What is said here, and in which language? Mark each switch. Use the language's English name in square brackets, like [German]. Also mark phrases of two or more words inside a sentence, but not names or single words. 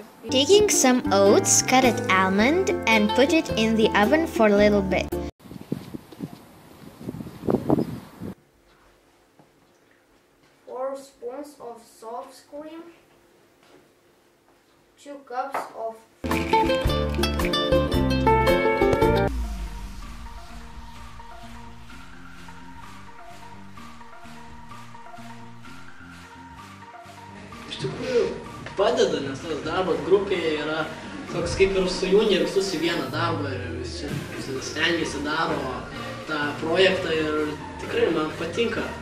[English] Taking some oats, cut it almond, and put it in the oven for a little bit. 4 spoons of soft cream. 2 cups of [Lithuanian] Iš tikrųjų padeda, nes tas darbas grupėje yra toks kaip ir sujungia visus į vieną darbą ir visi stengiasi daro tą projektą ir tikrai man patinka.